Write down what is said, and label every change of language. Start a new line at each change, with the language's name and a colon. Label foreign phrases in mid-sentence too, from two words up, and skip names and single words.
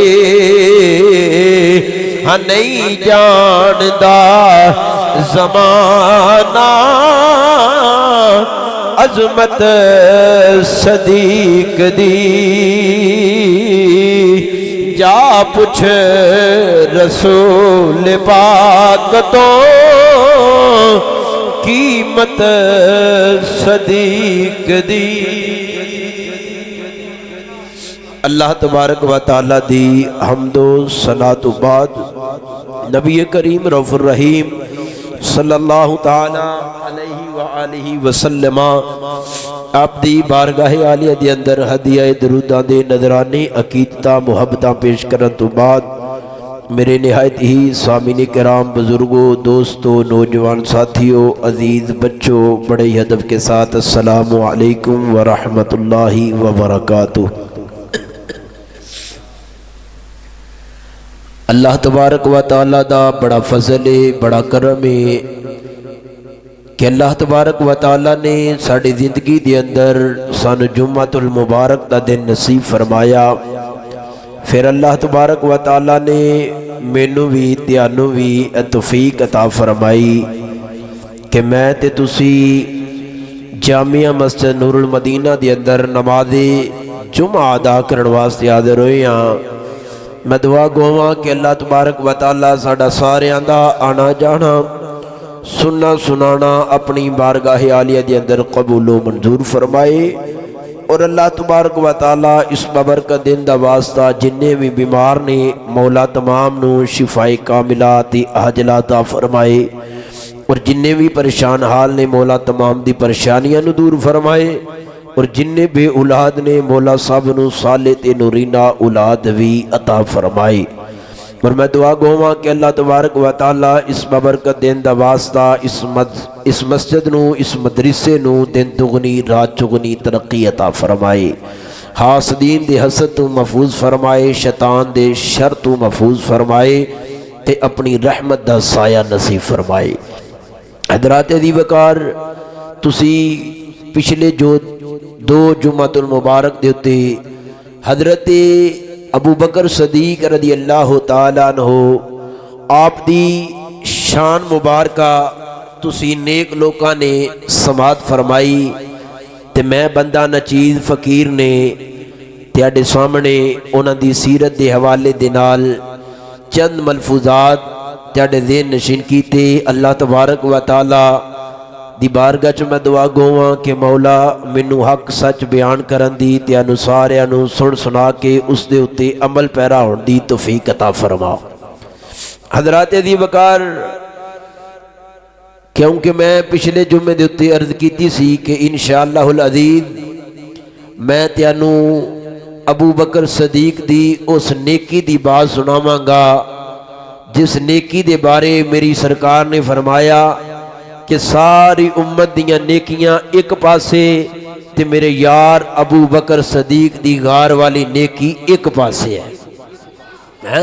Punjabi: ہاں نہیں جاندا زمانہ، عظمت صدیق دی جا پچھ رسول پاک توں قیمت صدیق دی.
Arabic: الله تبارك وتعالى
Punjabi: دی حمد و صلوٰۃ بعد نبی کریم رؤف الرحیم
Arabic: صلى الله تعالى عليه وآله وسلم
Punjabi: آپ دی بارگاہ عالیہ دے اندر ہدیہ دروداں دے نذرانے عقیدتاں محبتاں پیش کرن توں بعد میرے نہایت ہی سامعین کرام بزرگوں دوستوں نوجوان ساتھیوں عزیز بچوں
Urdu: بڑے ہی ادب کے ساتھ
Arabic: السلام عليكم ورحمة الله وبركاته. الله تبارك وتعالى
Punjabi: دا بڑا فضل ہے، بڑا کرم ہے کہ
Arabic: الله تبارك وتعالى
Punjabi: نے ساڈی زندگی دے اندر سانوں جمعۃ المبارک دا دن نصیب فرمایا. پھر
Arabic: الله تبارك وتعالى
Punjabi: نے مینوں بھی تینوں بھی توفیق عطا فرمائی کہ میں تے تسی جامعہ مسجد نور المدینہ دے اندر نماز جمعہ ادا کرنے واسطے حاضر ہوئے ہاں. میں دعا گواں کہ
Arabic: الله تبارك وتعالى
Punjabi: ساڈا ساریاں دا آنا جانا سننا سنانا اپنی بارگاہ عالیہ دے اندر قبول و منظور فرمائے اور
Arabic: الله تبارك وتعالى
Punjabi: اس بابرکت دن دا واسطہ جنے بھی بیمار نے مولا تمام نوں شفائے کاملہ تے عاجلہ عطا فرمائے اور جنے بھی پریشان حال نے مولا تمام دی پریشانیاں نوں دور فرمائے اور جنے بے اولاد نے مولا سب نوں صالح تے نرینہ اولاد بھی عطا فرمائے. اور میں دعا گواں کہ
Arabic: الله تبارك وتعالى
Punjabi: اس بابرکت دن دا واسطہ اس مسجد نوں اس مدرسے نوں دن دگنی رات چگنی ترقی عطا فرمائے، حاسدین دے حسد توں محفوظ فرمائے، شیطان دے شر توں محفوظ فرمائے تے اپنی رحمت دا سایہ نصیب فرمائے. حضرات دی وقار تسی پچھلے جو دو جمعۃ المبارک دے اتے حضرت ابو بکر صدیق
Arabic: رضي الله تعالى عنه
Punjabi: آپ دی شان مبارکہ تسی نیک لوکاں نے سماعت فرمائی تے میں بندہ ناچیز فقیر نے تہاڈے سامنے اوہناں دی سیرت دے حوالے دے نال چند ملفوظات تہاڈے ذہن نشین کیتے.
Arabic: الله تبارك وتعالى
Punjabi: دی بارگاہ چ میں دعا گواں کہ مولا مینوں حق سچ بیان کرن دی تے انوں ساریاں نوں سن سنا کے اس دے اتے عمل پیرا ہون دی توفیق عطا فرما. حضرات دی وقار کیونکہ میں پچھلے جمعے دے اتے عرض کیتی سی کہ
Arabic: إن شاء الله العزيز
Punjabi: میں تہانوں ابو بکر صدیق دی اس نیکی دی بات سناواں گا جس نیکی دے بارے میری سرکار نے فرمایا کہ ساری امت دیاں نیکیاں ایک پاسے تے میرے یار ابو بکر صدیق دی غار والی نیکی ایک پاسے ہے.